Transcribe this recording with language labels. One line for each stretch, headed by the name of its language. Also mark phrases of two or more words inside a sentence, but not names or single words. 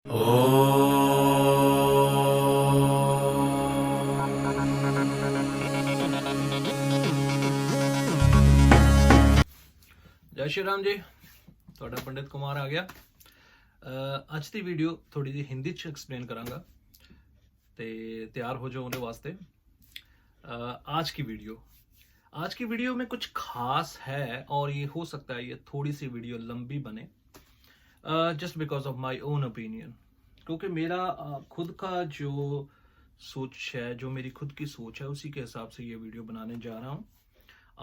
Hindi: जय श्री राम जी, ਤੁਹਾਡਾ पंडित कुमार आ गया।
Punjabi: ਅੱਜ ਦੀ ਵੀਡੀਓ ਥੋੜੀ ਜਿਹੀ ਹਿੰਦੀ ਚ ਐਕਸਪਲੇਨ ਕਰਾਂਗਾ ਤੇ ਤਿਆਰ ਹੋ ਜਾਓ ਉਹਦੇ ਵਾਸਤੇ।
Hindi: आज की वीडियो में कुछ खास है और ये हो सकता है ये थोड़ी सी वीडियो लंबी बने,
English: just because of my own opinion,
Hindi: क्योंकि मेरा खुद का जो सोच है, जो मेरी खुद की सोच है, उसी के हिसाब से ये वीडियो बनाने जा रहा हूँ।